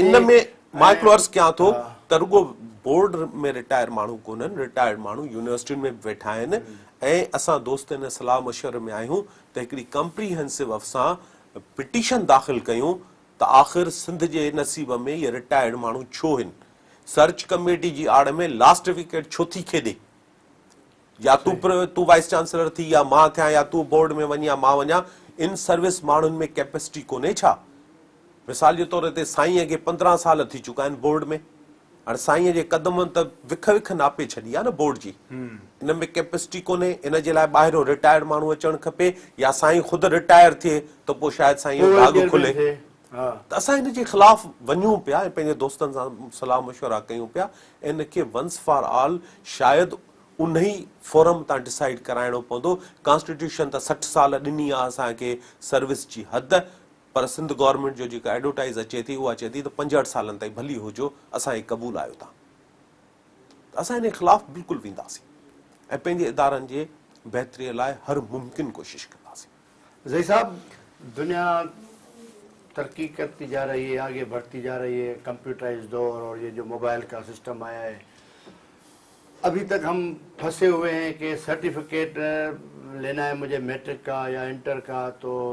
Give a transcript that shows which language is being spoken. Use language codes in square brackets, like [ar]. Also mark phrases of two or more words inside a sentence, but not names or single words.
[sd] इन में मां हिकिड़ो अर्ज़ु कयां थो हा। त रुगो बोर्ड में रिटायर माण्हू कोन्हनि, रिटायर्ड माण्हू यूनिवर्सिटियुनि में वेठा आहिनि ऐं असां दोस्त इन सलाह मशवरे में आहियूं त हिकिड़ी कम्प्रीहेंसिव असां पिटीशन दाख़िल कयूं त आख़िर सिंध जे नसीब में ये रिटायर्ड माण्हू छो आहिनि। सर्च कमेटी जी आड़ में [en] last wicket [sd] छो थी खेॾे? या तूं [en] vice chancellor [sd] थी या मां थियां या तूं बोर्ड में वञी या मां वञा, इन सर्विस माण्हुनि में कैपेसिटी कोन्हे छा? मिसाल जे तौर ते साईंअ खे 15 साल थी चुका आहिनि बोर्ड में। हाणे साईंअ जे क़दमनि त विख नापे छॾी आहे न बोर्ड जी। इन में कैपेसिटी कोन्हे, इन जे लाइ ॿाहिरों रिटायर्ड माण्हू अचणु खपे या साईं ख़ुदि रिटायर थिए त पोइ शायदि साईं जो भाॻ खुले। त असां हिन जे ख़िलाफ़ वञूं पिया ऐं पंहिंजे दोस्तनि सां सलाह मशवरा कयूं पिया। इन खे [en] once for all [sd] शायदि उन ई फोरम तां डिसाइड कराइणो पवंदो। कॉन्स्टिट्यूशन त 60 साल ॾिनी आहे असांखे सर्विस जी हद, पर सिंध गवर्नमेंट जो जेका एडवर्टाइज़ अचे थी उहा चए थी त 65 सालनि ताईं भली हुजो, असांखे क़बूल आहियो तव्हां। असां हिन ख़िलाफ़ बिल्कुलु वेंदासीं ऐं पंहिंजे इदारनि जे बहितरीअ लाइ हर मुमकिन कोशिश कंदासीं। [ur] زئی صاحب، دنیا ترقی کرتی جا رہی ہے، آگے بڑھتی جا رہی ہے، کمپیوٹرائز دور اور یہ جو موبائل کا سسٹم آیا ہے، ابھی تک ہم پھنسے ہوئے ہیں کہ سرٹیفکیٹ لینا ہے مجھے میٹرک کا یا انٹر کا تو